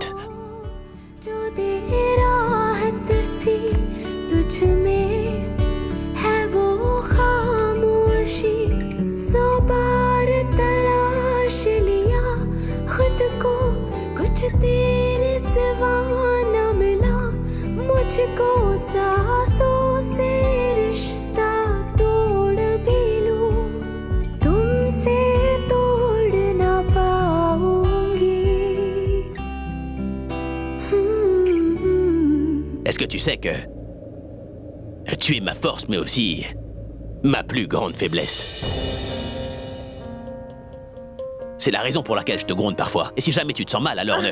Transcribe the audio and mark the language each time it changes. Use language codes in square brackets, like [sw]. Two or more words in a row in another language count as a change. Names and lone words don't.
[hi] जो देर राहत सी तुझ में है वो खामोशी 100 बार तलाश लिया खुद को कुछ तेरे सिवा न मिला मुझको सांसों से रिश्ता तोड़ भी लूं तुमसे तोड़ ना पाऊंगी [fr] Est-ce que tu sais que... tu es ma force, mais aussi... ma plus grande faiblesse. C'est la raison pour laquelle je te gronde parfois. Et si jamais tu te sens mal, alors ne...